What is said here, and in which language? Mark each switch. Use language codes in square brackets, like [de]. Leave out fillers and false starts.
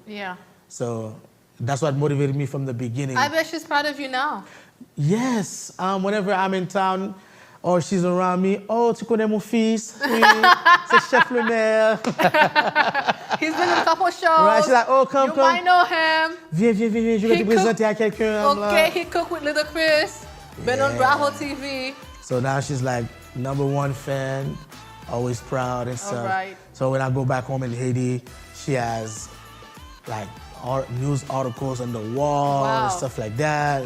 [en] Yeah. So that's what motivated me from the beginning. I bet she's proud of you now. Yes. Whenever I'm in town or she's around me, oh, [fr] tu connais mon fils? Oui, c'est Chef Lemaire. [en] He's been in a couple shows. Right? She's like, oh, come. You might know him. [fr] Viens, je vais te présenter à quelqu'un. [en] Okay, he cooked with Little Chris. Been on Bravo TV. So now she's like #1 fan, always proud and stuff. Right. So when I go back home in Haiti, she has like news articles on the wall and stuff like that.